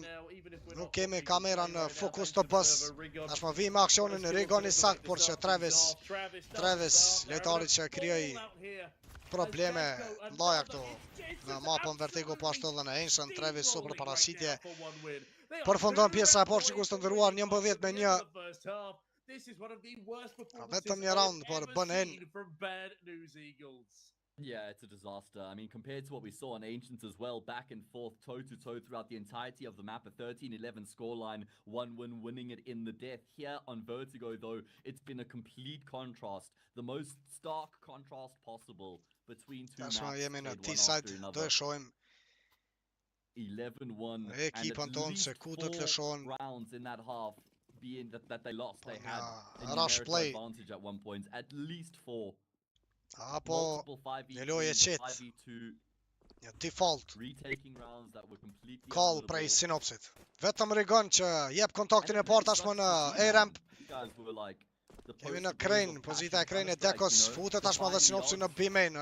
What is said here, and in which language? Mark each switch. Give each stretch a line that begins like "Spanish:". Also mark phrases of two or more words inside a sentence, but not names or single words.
Albanian: Nuk kemi kamera në fokus të bës. Tashmë vi me aksionin Rigon i sakt, por që Travis lojtari që krijoi probleme ndaja këtu në mapën Vertigo, po ashtu edhe në Ancient. Travis super parashitje. Përfundon pjesa e parë, shikues të nderuar, 11-1. Vetëm një round për bënen.
English: Yeah, it's a disaster. I mean, compared to what we saw on Ancients as well, back and forth, toe-to-toe throughout the entirety of the map, a 13-11 scoreline, one win, winning it in the death. Here on Vertigo, though, it's been a complete contrast, the most stark contrast possible between two maps played one after another. 11-1, and at least 4 rounds in that half, being that they lost. They had a numerical advantage at one point, at least 4.
Albanian: Apo një lojë qetë, një
English: default call
Albanian: prej sinopsit. Vetëm Rigon që jep kontaktin e parë tashmë në A-ramp. Kemi në crane, pozita e crane e Dekos, futet tashmë dhe sinopsin në B-main.